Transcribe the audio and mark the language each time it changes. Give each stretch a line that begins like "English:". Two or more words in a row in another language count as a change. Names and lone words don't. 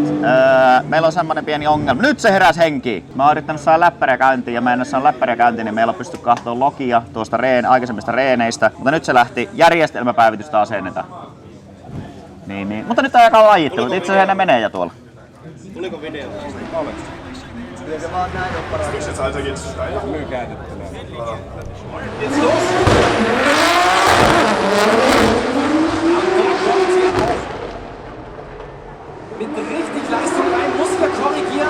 Finnish: Meillä on semmonen pieni ongelma. Nyt se heräs henkiin. Mä oon yrittänyt saada läppäriä käyntiin ja mä en oo saanut läppäriä käyntiin, niin meillä on pysty katsoa logia tuosta aikaisemmista reeneistä. Mutta nyt se lähti järjestelmäpäivitystä asennetaan. Niin. Mutta nyt alkaa lajittelut. Itse asiassa ne menee jo tuolla. Tuliko video?
German: Mit richtig Leistung rein, muss er korrigieren.